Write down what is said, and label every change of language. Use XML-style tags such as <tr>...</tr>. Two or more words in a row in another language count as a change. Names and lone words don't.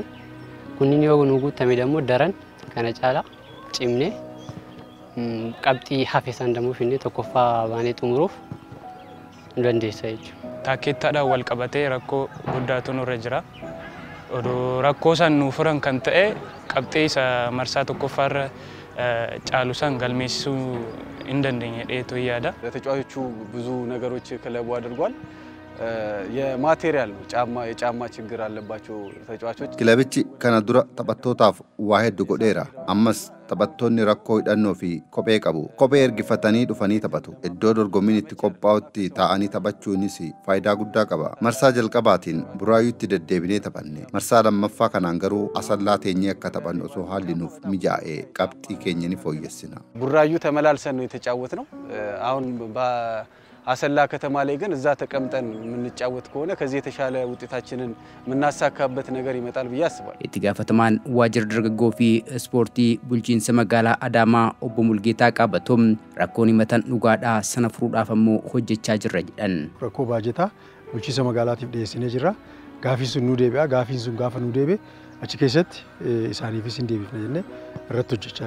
<om>Kunniin yoo nu guutame dammoo daran kana caalaa cimnee qabxii hafe san dammoo finne tokkoffaa baanee xumuruuf nu dandeessa jechuudha. Taakeettaadhaan wal qabatee rakkoo guddaatu nurra jira. Odoo rakkoo san nu furan kan ta'e qabxii isa marsaa tokkoffaarra caalu san galmeessisuu hin dandeenye jedhee yaada.</om> <am>ለተጫዋቾቹ ብዙ ነገሮች ክለቡ አድርጓል። የማቴሪያል ነው የጫማ ችግር አለባቸው ተጫዋቾች።</am> <om>Kilabichi kana dura taphattootaaf waa hedduu godheera. Ammas taphattoonni rakkoo hidhannoo fi kophee qabu. Kophee ergifatanii dhufanii taphatu. Iddoo dorgommiin itti qophaa'utti taa'anii taphachuunis faayidaa guddaa qaba. Marsaa jalqabaatiin buraayuutti deddeebinee taphanne. Marsaa lammaffaa kanaan garuu asallaa teenyee akka taphannu osoo haalli nuuf mijaa'ee qabxii keenya ni fooyyessina.</om> <am>ቡራዩ ተመላልሰን ነው የተጫወትነው። አሁን አሰላ ከተማ ላይ ግን እዛ ተቀምጠን የምንጫወት ከሆነ ከዚህ የተሻለ ውጤታችንን የምናሳካበት ነገር ይመጣል ብዬ አስባለሁ።</am> <om>Itti gaafatamaan waajjira dargaggoo fi ispoortii bulchiinsa magaalaa Adaamaa obbo Mulgeetaa Qaabatoom rakkoon himatan dhugaadhaa sana furuudhaaf ammoo hojjechaa jirra jedhan. Rakkoo baajetaa bulchiinsa magaalaatiif dhiyeessinee jirra. Gaafiin sun nu deebi'a. Gaafiin sun gaafa nu deebi'e achi keessatti isaaniifis hin deebifne jennee irratti hojjechaa jirra.</om>